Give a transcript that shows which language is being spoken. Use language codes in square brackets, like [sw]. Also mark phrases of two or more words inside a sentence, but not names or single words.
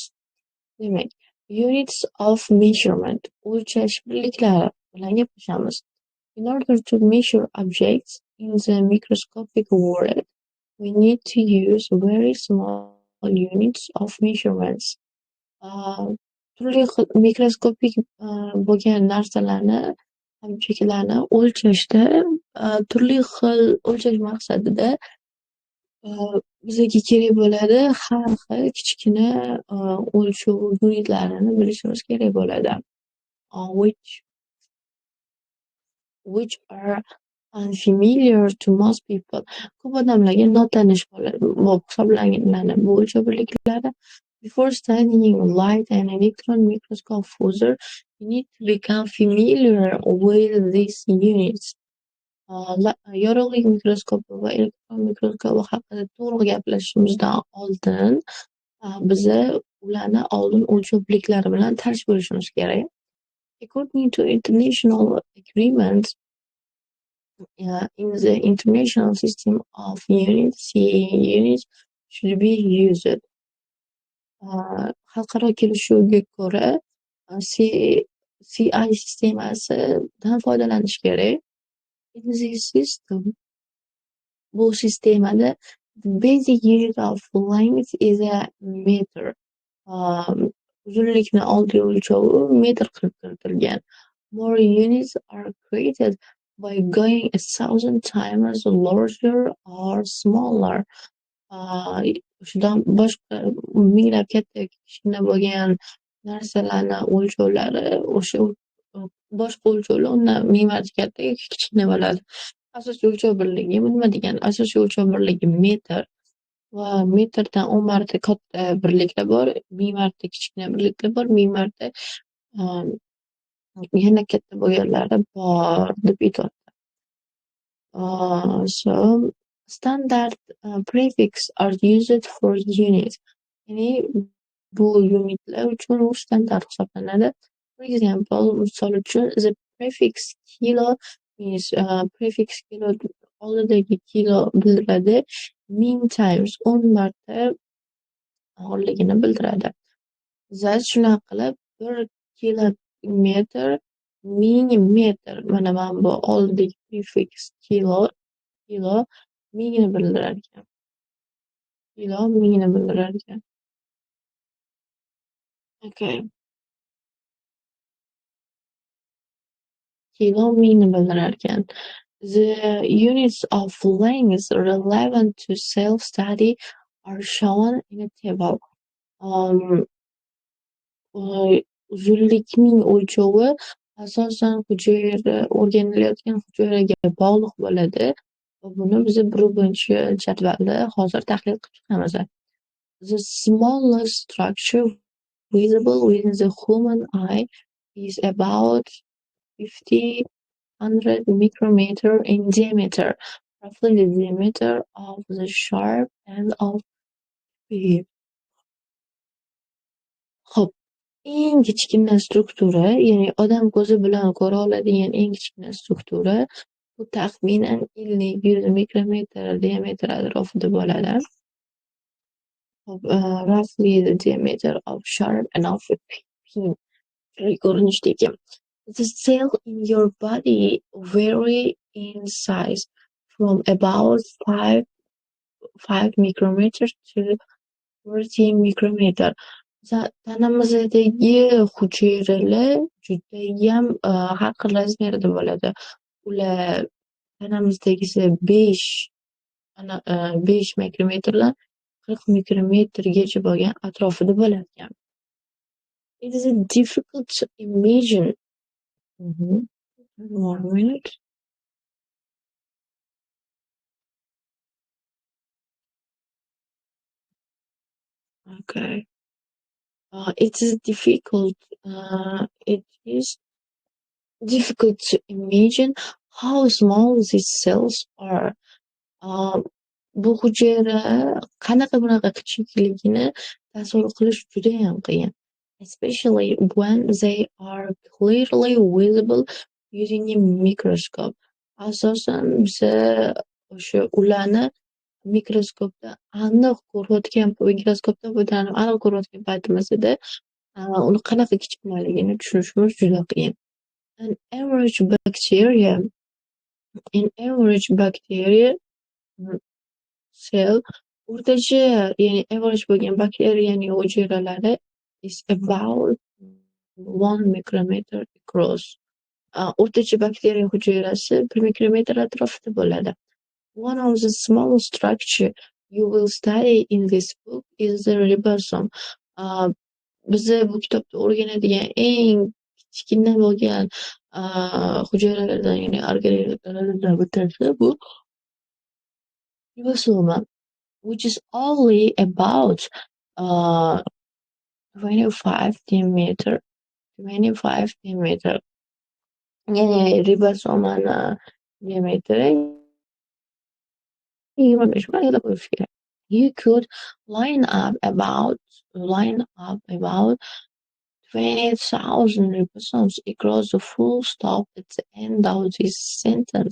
[uz] Demak, [en] units of measurement, [uz] o'lchash birliklari bilan gaplashamiz. [en] In order to measure objects in the microscopic world, we need to use very small units of measurements. [uz] Turli xil mikroskopik bo'lgan narsalarni, objектlarni o'lchashda turli xil o'lchash maqsadida bizga kerak bo'ladi har xil kichkina o'lchov unitlarini bilishimiz kerak bo'ladi. [en] Which are unfamiliar to most people. [uz] Ko'p odamlarga notanish bo'lib hisoblanadi bu o'lchov birliklari. [en] Before studying light and electron microscope further, you need to become familiar with these units. [uz] Yorug'lik mikroskopi va elektron mikroskopi haqida to'liq gaplashishimizdan oldin biza ularni oldin o'lchov birliklari bilan tanish bo'lishimiz kerak. [en] According to international agreements, in the international system of units, CE units should be used. [uz] Xalqaro kelishuvga ko'ra CI sistemasidan foydalanish kerak. [en] In this system, [uz] bu sistemada [en] the basic unit of length is a meter. [uz] Uzunlikni oddiy o'lchovi metr qilib kiritilgan. [en] More units are created by going 1,000 times larger or smaller. [uz] Shundan boshqa minglab katta kichkina bo'lgan narsalarni o'lchovlari o'sha boshqa o'lchovlar undan ming marta katta kichkina bo'ladi. asosiy o'lchov birligi bu nima degani? Asosiy o'lchov birligi metr va metrdan 10 marta katta birliklar bor, ming marta kichkina birliklar bor, ming marta yana katta bo'lganlari bor deb aytyapti. [en] So standard prefix are used for units. [uz] Ya'ni bu unitlar uchun u standart hisoblanadi. [en] For example, [uz] misol uchun [en] the prefix kilo means prefix kilo [uz] oldidagi kilo bildiradi, 1000 times 10 marta og'irligini bildiradi. Zat shunaqa qilib 1 kilometr 1000 metr. Mana bu oldidagi prefix kilo 1000 ni bildirar ekan. Kilo 1000 ni bildirar ekan. Okay. Kilo 1000 ni bildirar ekan. [en] The units of length relevant to self-study are shown in a table. [uz] Uzunlikning o'lchovi asosan hujayra o'rganilayotgan hujayraga bog'liq bo'ladi va buni biz birinchi jadvalda hozir tahlil qilib chiqamiz. [en] The smallest structure visible within the human eye is about 50-100 micrometer in diameter, roughly the diameter of the sharp end of spear. [uz] Xo'p, eng kichkina struktura, ya'ni odam ko'zi bilan ko'ra oladigan eng kichkina struktura bu taxminan 50-100 mikrometr diametr atrofida bo'ladi. [en] Roughly the diameter of sharp and of a pin. [uz] Ko'rinishdagi. [en] The cell in your body vary in size from about 5 micrometer to 40 micrometer. [uz] Tanamizdagi hujayralar judayam har xil razmerda bo'ladi. Ular tanamizdagisi 5 mikrometrdan 40 mikrometrgacha bo'lgan atrofida bo'lar ekan. [en] It is difficult to imagine. 1 minute. Okay. It is difficult to imagine how small these cells are. [uz] Bu hujayra qanaqa bunaqa kichikligini tasavvur qilish juda ham qiyin. [en] Especially when they are clearly visible using a microscope. [uz] Asosan biza o'sha ularni mikroskopdan aniq ko'rayotgan paytimizda uni qanaqa kichikmaligini tushunishimiz juda qiyin. [en] An average bacteria cell [uz] o'rtacha, ya'ni average bo'lgan bakteriyaning hujayralari [en] is about 1 micrometer across. [uz] O'rtacha bakteriya hujayrasi 1 mikrometr atrofida bo'ladi. [en] One of the smallest structure you will study in this book is the ribosome. [uz] Biz bu kitobda o'rganadigan eng kichkina bo'lgan hujayralardan, ya'ni organellardan bittasi bu ribosoma, [en] which is only about 25 diameter. [uz] Ya'ni ribosomani diametri 25 marta qo'yish kerak. [en] You could line up about 20,000 ribosomes across the full stop at the end of this sentence.